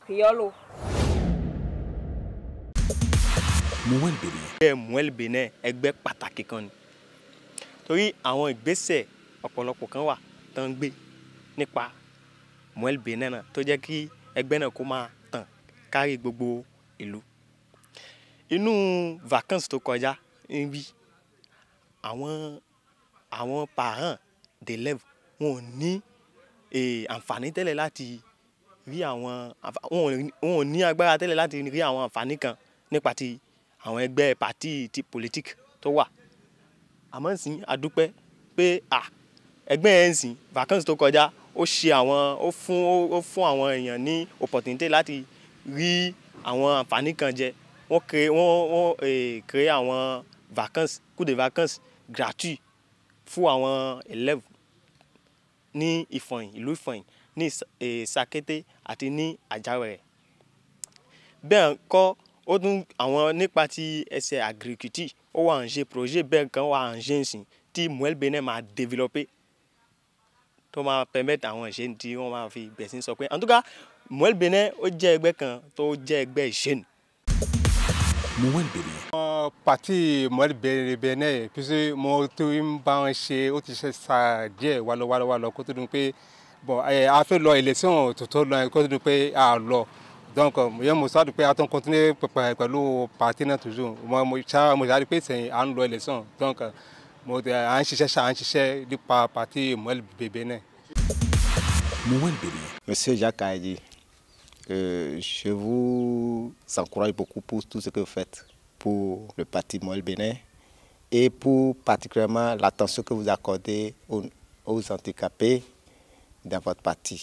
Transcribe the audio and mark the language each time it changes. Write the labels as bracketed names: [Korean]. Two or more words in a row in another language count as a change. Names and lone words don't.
[Yoruba] Criollo. Moël Bénin, ẹgbẹ́ pàtàkì kan ni. Torí àwọn ìgbésẹ̀ ọ̀pọ̀lọpọ̀ kan wà tó ń gbé nípa Moël Bénin náà tó jẹ́ kí ẹgbẹ́ náà kó máa tàn kárí gbogbo ìlú. Inú vacances tó kọjá níbí àwọn [French] parents d'élèves [Yoruba] wọn ò ní àǹfààní tẹ́lẹ̀ láti rí wọn ò ní agbára tẹ́lẹ̀ láti rí àwọn àǹfààní kan nípa ti àwọn ẹgbẹ́ parti ti politique tó wà. Àmọ́ nsìn adúpẹ́ pé ẹgbẹ́ yẹn nsìn vacances tó kọjá ó fún àwọn èèyàn ní opportunité láti rí àwọn àǹfààní kan jẹ. Wọ́n créé àwọn [French] vacances cours de vacances gratuits [Yoruba] fún àwọn élèves ní Ìfọ̀yín ìlú Ìfọ̀yín ní Sakété àti ní Àjàwẹ̀rẹ̀. Bẹ́ẹ̀ kọ́ ó tún àwọn nípa ti ẹsẹ̀ agriculture ó wà ń ṣe projet bẹ́ẹ̀ kan wà ń ṣe nsìn tí Moël Bénin máa développer tó máa permettre àwọn ìṣe tí wọ́n máa fi bẹ̀rẹ̀ sí sọ pé [French] en tout cas [Yoruba] Moël Bénin ó jẹ́ ẹgbẹ́ kan tó jẹ́ ẹgbẹ́ ìṣẹ́nu. Moël Bénin. Parti Moël Bénin puisque mo tó ń bá wọn ṣe ó ti ṣe sa díẹ̀ wá lọ kó tó dùn pé bon a fẹ́ lọ élection tó lọ kó tó dùn pé a lọ. [French] Donc, je suis prêt à continuer avec le parti toujours. Moi, je pé c'est un loi élection. Donc, je cherche du parti Moël Bénin. Monsieur Jacques a dit, je vous encourage beaucoup pour tout ce que vous faites pour le parti Moël Bénin et pour particulièrement l'attention que vous accordez aux handicapés dans votre parti.